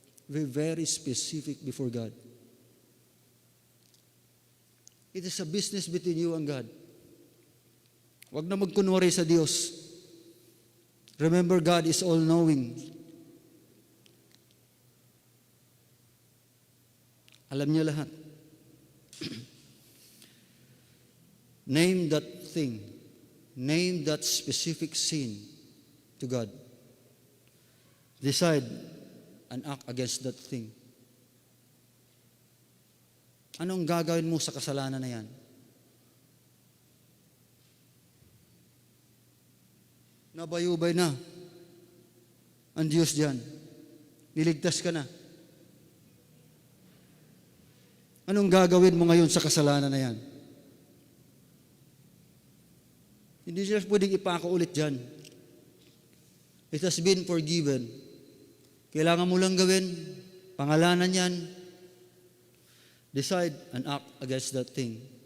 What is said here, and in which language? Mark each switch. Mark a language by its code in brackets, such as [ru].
[en] We're very specific before God. It is a business between you and God. [tl] Huwag na magkunwari sa Diyos. [en] Remember, God is all-knowing. [tl] Alam niya lahat. [en] Name that thing. Name that specific sin to God. Decide and act against that thing. [tl] Anong gagawin mo sa kasalanan na yan? Nabayubay na ang Diyos diyan. Niligtas ka na. Anong gagawin mo ngayon sa kasalanan na yan? Hindi siya pwedeng ipako ulit dyan. [en] It has been forgiven. [tl] Kailangan mo lang gawin, pangalanan yan, [en] decide and act against that thing.